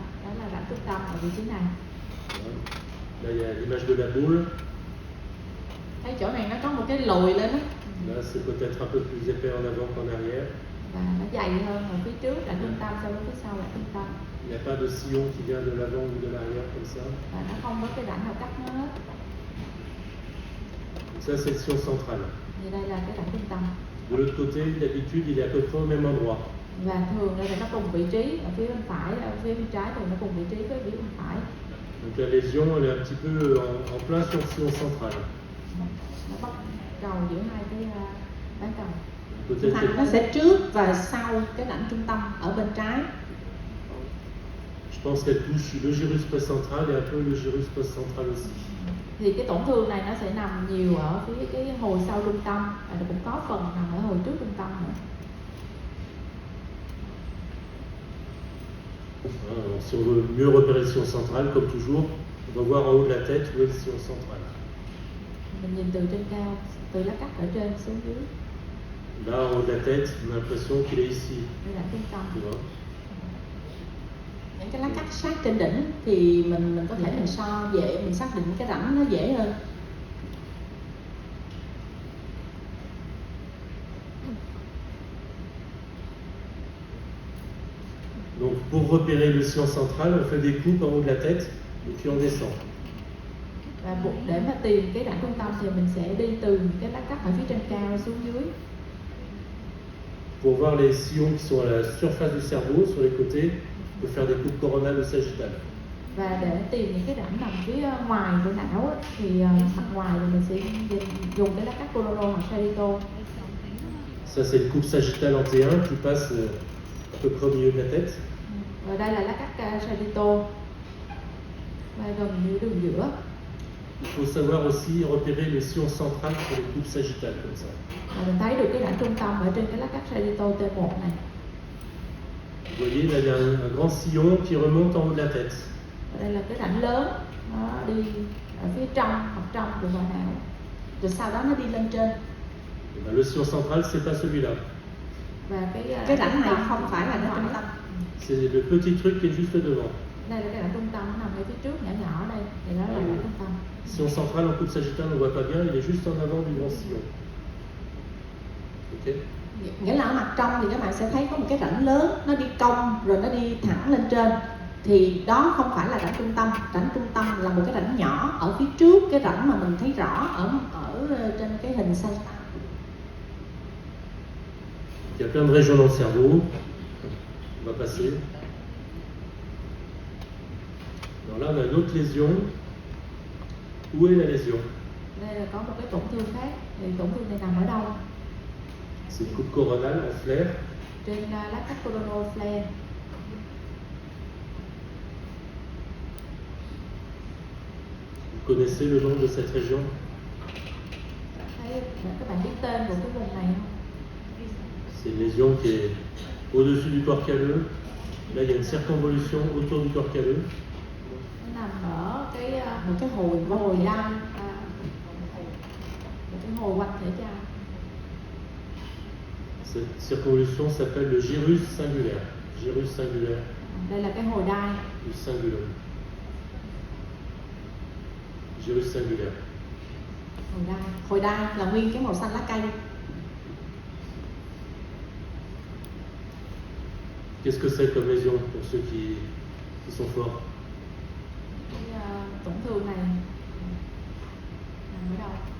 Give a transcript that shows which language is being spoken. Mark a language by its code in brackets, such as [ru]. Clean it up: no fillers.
[vi] Đó là rãnh trung tâm ở vị trí này. [fr] Là, il y a l'image de la boule. [vi] Thấy chỗ này nó có một cái lồi lên á. [fr] Là, c'est peut-être un peu plus épais en avant qu'en arrière. [vi] Và nó dày hơn ở phía trước rãnh trung tâm so với phía sau rãnh trung tâm. [fr] Il n'y a pas de sillon qui vient de l'avant ou de l'arrière comme ça. [vi] Và nó không có cái rãnh nào cắt nó hết. [fr] Donc ça, c'est le sillon central. [vi] Thì đây là cái rãnh trung tâm. [fr] De l'autre côté, d'habitude, il est à peu près au même endroit. [vi] Và thường đây là nó cùng vị trí ở phía bên phải, ở phía bên trái thì nó cùng vị trí với phía bên phải. [fr] Donc la lésion, elle est un petit peu en plein sur le sillon central. [vi] Nó bắt cầu giữa hai cái bán cầu. [fr] Peut-être [vi] Thành nó sẽ trước và sau cái rãnh trung tâm ở bên trái. [fr] je pense qu'elle touche le gyrus précentral et un peu le gyrus postcentral aussi. [vi] Thì cái tổn thương này nó sẽ nằm nhiều ở phía cái hồi sau trung tâm và nó cũng có phần nằm ở hồi trước trung tâm nữa. [fr] Si on veut mieux repérer le sillon central, comme toujours, on va voir en haut de la tête où est le sillon central. [vi] Mình nhìn từ trên cao, từ lá cắt ở trên xuống dưới, [fr] Là, en haut de la tête, on a l'impression qu'il est ici. [vi] đây là trung tâm. [fr] Tu vois? [vi] Những cái lá cắt sát trên đỉnh thì mình có thể mình so dễ, mình xác định cái rãnh nó dễ hơn. [fr] Donc, pour repérer le sillon central, on fait des coupes en haut de la tête et puis on descend. [vi] Và để mà tìm cái rãnh trung tâm thì mình sẽ đi từ cái lá cắt ở phía trên cao xuống dưới. [fr] Pour voir les sillons qui sont à la surface du cerveau, sur les côtés, on peut faire des coupes coronales ou sagittales. [vi] Và để tìm những cái rãnh nằm phía ngoài của não á, thì mặt ngoài thì mình sẽ dùng cái lá cắt coronal hoặc sagittal. [fr] Ça, c'est une coupe sagittale en T1 qui passe à peu près au milieu de la tête. [vi] Và đây là lá cắt sagittal và gần như đường giữa. [fr] Il faut savoir aussi repérer le sillon central sur les coupes sagittales, comme ça. [vi] Và mình thấy được cái rãnh trung tâm ở trên cái lá cắt sagittal T1 này. [fr] Vous voyez, là, il y a un grand sillon qui remonte en haut de la tête. [vi] Và đây là cái rãnh lớn, nó đi ở phía trong, mặt trong của vỏ não. Rồi sau đó nó đi lên trên. [fr] Et ben, le sillon central, c'est pas celui-là. [vi] Và Cái rãnh này không phải là rãnh trung tâm. [fr] C'est le petit truc qui est juste devant. [vi] Đây là cái rãnh trung tâm, nó nằm ở phía trước nhỏ nhỏ ở đây, thì đó là rãnh trung tâm. [fr] Sillon central en coupe sagittale, on ne voit pas bien, il est juste en avant du grand sillon. Ok? [vi] Nghĩa là ở mặt trong thì các bạn sẽ thấy có một cái rãnh lớn, nó đi cong rồi nó đi thẳng lên trên. Thì đó không phải là rãnh trung tâm. Rãnh trung tâm là một cái rãnh nhỏ ở phía trước cái rãnh mà mình thấy rõ ở trên cái hình sagittal. [fr] Il y a plein de régions dans le cerveau. On va passer. Alors là, on a une autre lésion. Où est la lésion? Đây là có một cái tổn thương khác, thì tổn thương này nằm ở đâu? C'est une coupe coronale en flair. [vi] Trên lá cắt coronal flare. [fr] Vous connaissez le nom de cette région? [vi] Thấy các bạn biết tên của cái vùng này không? [fr] C'est une lésion qui est au-dessus du corps calleux. Là, il y a une circonvolution autour du corps calleux. [vi] Nó nằm ở Một cái hồi đai. một cái hồi quanh thể chai. [fr] Cette circonvolution s'appelle le gyrus singulaire. Gyrus singulaire [vi] Đây là cái hồi đai. [fr] du cingulum. Gyrus singulaire. [vi] Hồi đai là nguyên cái màu xanh lá cây. [fr] Qu'est-ce que c'est comme lésion pour ceux qui sont forts? [vi] Cái tổn thương này nằm ở đâu?